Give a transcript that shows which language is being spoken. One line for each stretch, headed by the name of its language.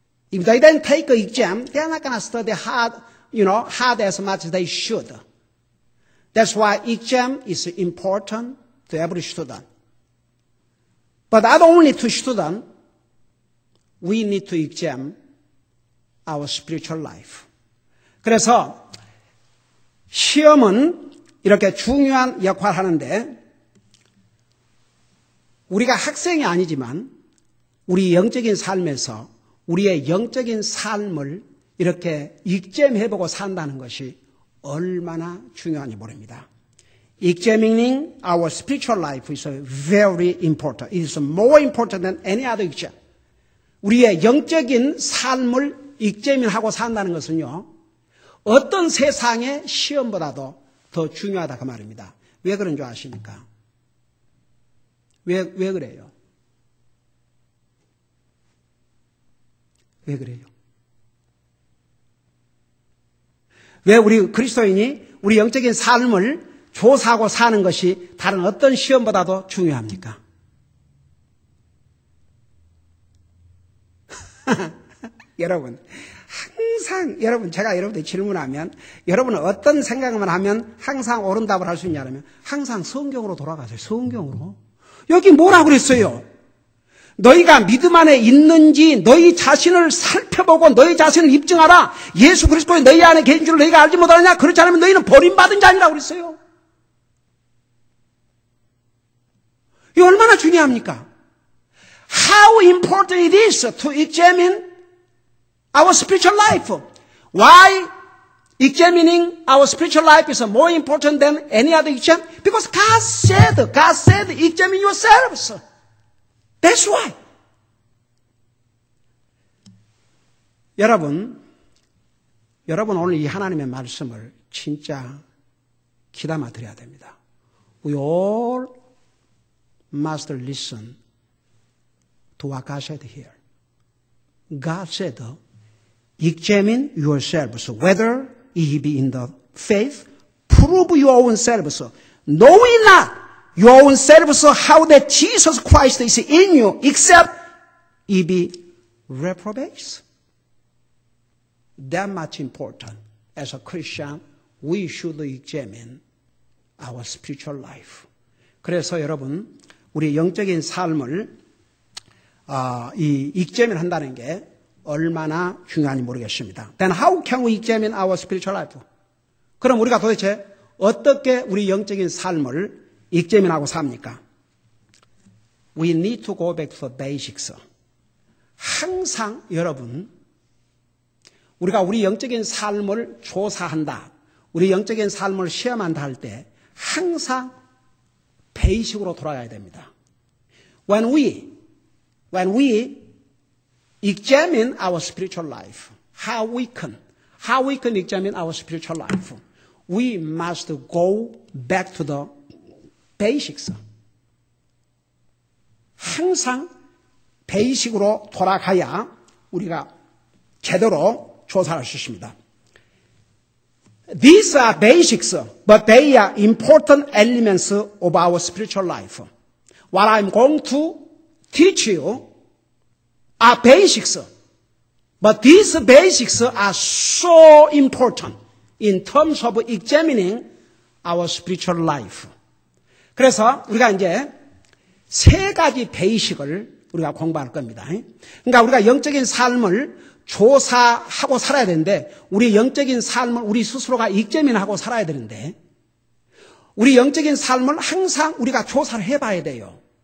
English: If they don't take an exam, they're not going to study hard, hard as much as they should. That's why exam is important to every student. But not only to students, we need to examine our spiritual life.
Korean: 그래서 시험은 이렇게 중요한 역할을 하는데 우리가 학생이 아니지만 우리 영적인 삶에서 우리의 영적인 삶을 이렇게 exam해보고 산다는 것이 얼마나 중요한지 모릅니다.
English: Examining our spiritual life is very important. It is more important than any other exam.
Korean: 우리의 영적인 삶을 examin하고 산다는 것은요. 어떤 세상의 시험보다도 더 중요하다 그 말입니다. 왜 그런 줄 아십니까? 왜 그래요? 왜 그래요? 왜 우리 그리스도인이 우리 영적인 삶을 조사하고 사는 것이 다른 어떤 시험보다도 중요합니까? 여러분, 항상 제가 여러분들 질문하면 여러분은 어떤 생각만 하면 항상 옳은 답을 할 수 있냐면 항상 성경으로 돌아가세요. 성경으로. 여기 뭐라고 그랬어요? 너희가 믿음 안에 있는지 너희 자신을 살펴보고 너희 자신을 입증하라. 예수 그리스도의 너희 안에 계신 줄 너희가 알지 못하느냐? 그렇지 않으면 너희는 버림받은 자니라고 그랬어요. 이거 얼마나 중요합니까?
English: How important it is to examine our spiritual life. Why examining our spiritual life is more important than any other exam? Because God said, examine yourselves. That's why.
Korean: 여러분 오늘 이 하나님의 말씀을 진짜 귀담아 드려야 됩니다.
English: We all must listen to what God said here. God said, examine yourselves, whether ye be in the faith, prove your own selves, knowing not your own selves how that Jesus Christ is in you, except ye be reprobates. That much important. As a Christian, we should examine our spiritual life.
Korean: 그래서 여러분, 우리 영적인 삶을 이 examine 한다는 게 얼마나 중요한지 모르겠습니다.
English: Then how can we examine our spiritual life?
Korean: 그럼 우리가 도대체 어떻게 우리 영적인 삶을 examine하고 삽니까?
English: We need to go back to the basics.
Korean: 항상 여러분, 우리가 우리 영적인 삶을 조사한다, 우리 영적인 삶을 시험한다 할 때 항상 베이식으로 돌아가야 됩니다.
English: When we examine our spiritual life, how we can examine our spiritual life, we must go back to the basics.
Korean: 항상 베이식으로 돌아가야 우리가 제대로 조사할 수 있습니다.
English: These are basics, but they are important elements of our spiritual life. What I'm going to teach you are basics, but these basics are so important in terms of examining our spiritual life.
Korean: 그래서 우리가 이제 세 가지 베이식을 우리가 공부할 겁니다. 그러니까 우리가 영적인 삶을 조사하고 살아야 되는데 우리 영적인 삶을 우리 스스로가 examine하고 살아야 되는데 우리 영적인 삶을 항상 우리가 조사를 해봐야 돼요.